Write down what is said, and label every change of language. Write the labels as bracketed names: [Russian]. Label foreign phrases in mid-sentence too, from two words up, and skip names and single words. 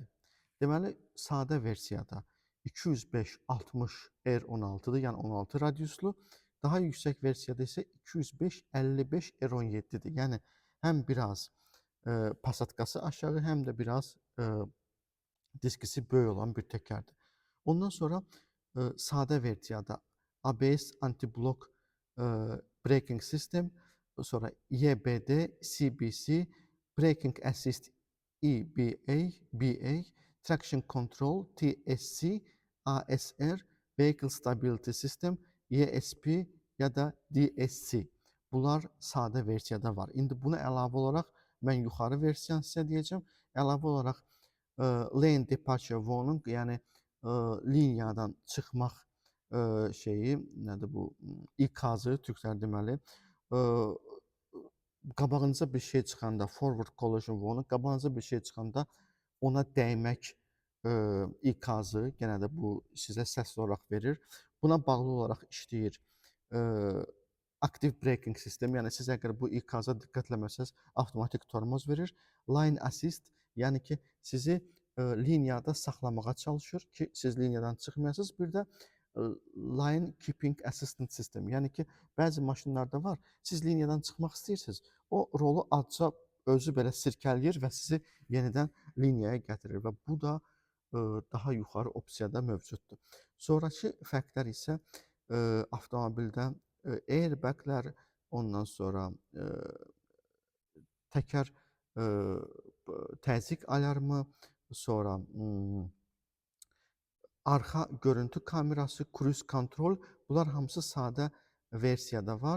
[Azerbaijani] Deməli, sadə versiyada 205-60 R16-dır, yəni 16 radiuslu. Daha yüksək versiyada isə 205-55 R17-dir. Yəni həm biraz pasatqası aşağı, həm də biraz diskisi böyük olan bir təkərdir. Ondan sonra sadə versiyada [English] ABS anti-block braking system, sonra YBD, CBC, braking assist EBA, traction control TSC, ASR, vehicle stability system, ESP [Azerbaijani] ya da [English] DSC. [Azerbaijani] Bunlar sadə versiyada var. İndi buna əlavə olaraq mən yuxarı versiyanı sizə deyəcəm. Əlavə olaraq [English] lane departure warning, [Azerbaijani] yəni liniyadan çıxmaq şeyi, nədir bu, ikazı türklər deməli, qabağınıza bir şey çıxanda, [English] forward collision warning, [Azerbaijani] qabağınıza bir şey çıxanda ona dəymək ikazı, yenə də bu sizə səsli olaraq verir. Buna bağlı olaraq işləyir [English] active braking [Azerbaijani] sistemi, yəni siz əgər bu ikaza diqqət etməsəz, avtomatik tormoz verir. [English] Line assist, [Azerbaijani] yəni ki, sizi liniyada saxlamağa çalışır ki, siz liniyadan çıxmayasınız. Bir də [English] line keeping assistant [Azerbaijani] sistemi, yəni ki, bəzi maşınlarda var, siz liniyadan çıxmaq istəyirsiniz, o rolu azca özü belə sirkələyir və sizi yenidən liniyaya gətirir və bu da daha yuxarı opsiyada mövcuddur. Sonrakı fərqlər isə avtomobildə airbaglər, ondan sonra təkər təzyiq alarmı, sonra arxa görüntü kamerası, cruise kontrol, bunlar hamısı sadə versiyada var.